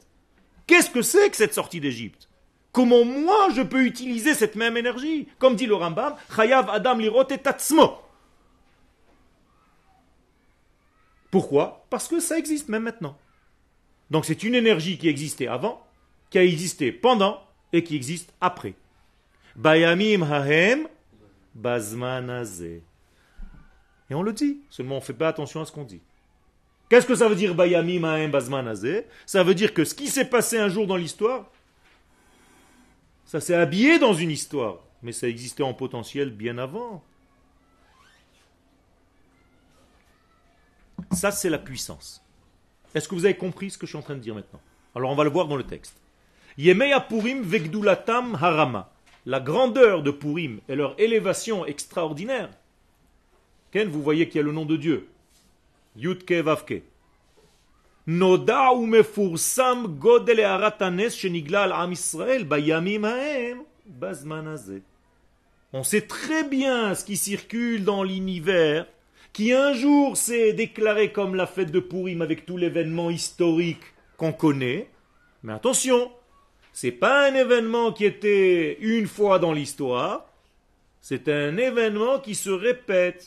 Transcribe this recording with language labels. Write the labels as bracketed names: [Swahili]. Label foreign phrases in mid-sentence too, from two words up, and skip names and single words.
[French] Qu'est-ce que c'est que cette sortie d'Égypte? Comment moi je peux utiliser cette même énergie? Comme dit le Rambam, [Hebrew] חייב אדם לראות את עצמו. [French] Pourquoi? Parce que ça existe même maintenant. Donc c'est une énergie qui existait avant, qui a existé pendant et qui existe après. [Hebrew] בימים ההם בזמן הזה. [French] Et on le dit, seulement on ne fait pas attention à ce qu'on dit. Qu'est-ce que ça veut dire [Hebrew] בימים ההם בזמן הזה? [French] Ça veut dire que ce qui s'est passé un jour dans l'histoire, ça s'est habillé dans une histoire, mais ça existait en potentiel bien avant. Ça, c'est la puissance. Est-ce que vous avez compris ce que je suis en train de dire maintenant? Alors, on va le voir dans le texte. [Hebrew] ימי פורים וגדולתם הרמה. [French] La grandeur de Purim et leur élévation extraordinaire. Ken, vous voyez qu'il y a le nom de Dieu. Yudke Vavke. [Hebrew] נודע ומפורסם גודל הארת הנס שנגלה על עם ישראל בימים ההם בזמן הזה. [French] On sait très bien ce qui circule dans l'univers, qui un jour s'est déclaré comme la fête de Purim avec tout l'événement historique qu'on connaît. Mais attention, c'est pas un événement qui était une fois dans l'histoire, c'est un événement qui se répète.